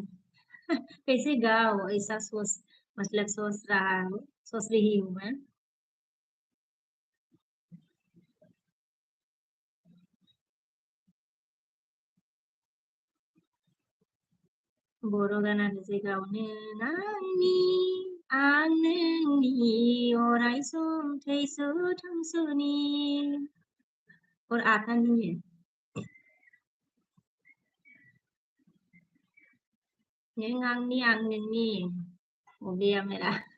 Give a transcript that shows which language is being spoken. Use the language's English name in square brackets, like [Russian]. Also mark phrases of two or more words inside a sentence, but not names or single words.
[Hindi] कैसे गाओ ऐसा सोच, मतलब सोच रहा हूँ, सोच रही हूँ मैं। बोरो गाना कैसे गाओ? [Bodo] आंनि आं नोंनि अराय सम थैस' थांस'नि। [Hindi] और आता नहीं है। [Bodo] नों आंनि आं नोंनि [Hindi] हो गया मेरा।